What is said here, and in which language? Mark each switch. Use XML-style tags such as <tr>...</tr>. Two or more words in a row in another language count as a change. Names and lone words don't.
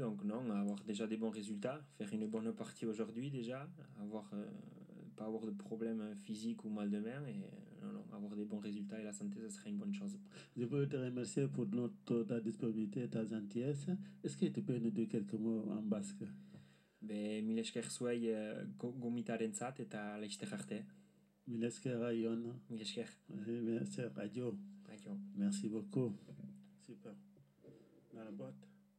<fr>Donc non, avoir déjà des bons résultats, faire une bonne partie aujourd'hui déjà, pas avoir de problèmes physiques ou mal de mer et non, non, avoir des bons résultats et la santé, ça serait une bonne chose. Je veux te remercier pour ta disponibilité et ta gentillesse. Est-ce que tu peux nous dire quelques mots en basque?</fr> <eu>Be, mila esker zuei gomitarentzat eta laizte arte. Mileske Rayon, Mila esker.</eu> <fr>merci Radio.</fr> <eu>Aio.</eu> <fr>Merci beaucoup. Super. Dans la boîte.</fr>